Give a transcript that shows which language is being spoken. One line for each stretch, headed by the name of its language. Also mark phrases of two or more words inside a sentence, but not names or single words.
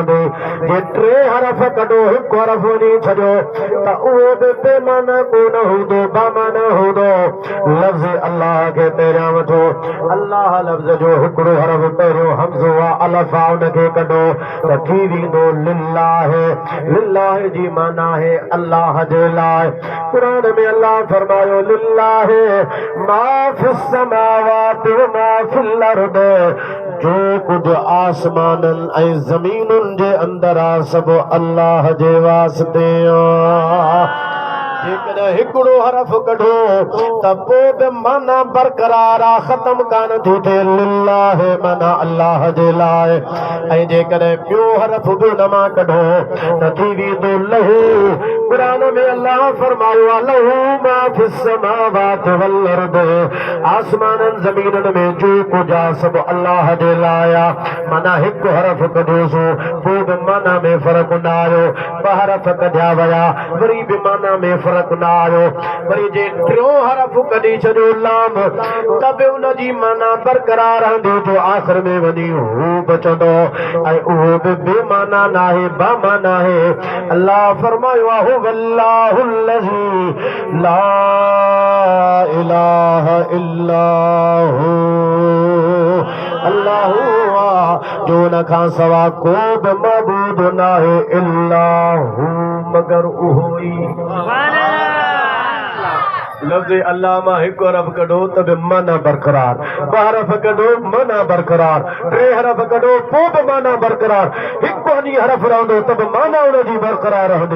Sindhi: जे 3 हरफ कढो, हिकु हरफ वञी छॾियो त उहो बि बेमाना कोन हूंदो, बामाना हूंदो। लफ्ज़ अल्लाह खे पहिरियां वठो, अल्लाह लफ्ज़ जो हिकिड़ो हरफ पहिरियों हमज़ो आहे, अलफ़ आहे, उनखे कढो त थी वेंदो लिल्लाह। लिल्लाह जी माना है अल्लाह जे लाइ। क़ुरान में अल्लाह फरमायो
Arabic: لله ما في السماوات وما في الأرض,
Sindhi: जो कुछ आसमानन ऐं ज़मीनुन जे अंदर आ सब अल्लाह जे वास्ते आ। जेकॾहिं हिकिड़ो हरफ कढो त पोइ बि माना बरक़रार आहे, ख़त्म कान थी थिए। लिल्लाह माना अल्लाह जे लाइ। ऐं जेकॾहिं ॿियो हरफ बि हुन मां कढो त थी वेंदो लहू। क़ुरान में अल्लाह फरमायो आहे
Arabic: له ما في السماوات والأرض,
Sindhi: आसमाननि ज़मीननि में जो कुझु आहे सभु अल्लाह जे लाइ आहे। माना हिकु हरफ कढोसो, पोइ बि माना में फ़र्क़ु न आयो। 2 हरफ कढिया विया, वरी बि माना में फ़र्क़ु न आयो। वरी जे 3 हरफ कढी छॾियो लाम, त बि उन जी माना बरक़रार रहंदी, जो आख़िर में वञी हू बचंदो, ऐं उहो बि बेमाना न आहे, बामाना आहे। अल्लाह फरमायो आहे
Arabic: هو الله الذي لا إله إلا هو,
Sindhi: अल्लाहु जो न खां सवा को बि मबूद न आहे
Arabic: إلا هو,
Sindhi: मगर उहो ई। लफ्ज़ अल्लाह मां हिकु हरफ कढो त बि माना बरक़रार, 2 हरफ कढो माना बरक़रार, 3 हरफ कढो पोइ बि माना बरक़रार, हिकु हनी हरफ रहंदो त बि माना उनजी बरक़रार रहंदी।